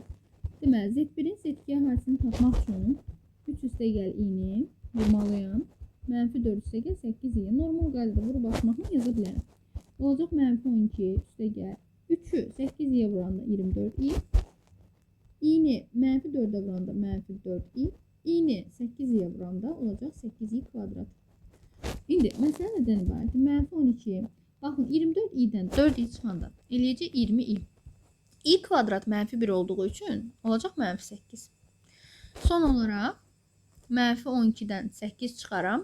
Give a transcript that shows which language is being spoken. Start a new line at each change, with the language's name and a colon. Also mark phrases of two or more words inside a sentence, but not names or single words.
Azerbaijani: Deməli, Z1-in Z2-yə hasilini tapmaq üçün 3 üstə gəl i-ni vurmalıyam. Mənfi 4 üstə gəl 8 i. Normal qaydada vurub açmaqla yaza bilərəm. Olacaq mənfi 12 üstə gəl 3'ü 8 i-yə vuranda 24 i. i-ni mənfi 4'ə vuranda mənfi 4 i. i-ni 8 i-yə vuranda olacaq 8 i kvadrat. İndi məsələ nədən ibarətdir? Mənfi 12. Baxın 24 i-dən 4 i çıxanda eləyəcək 20 i. i kvadrat mənfi 1 olduğu üçün olacaq mənfi 8. Son olaraq mənfi 12'dən 8 çıxaram.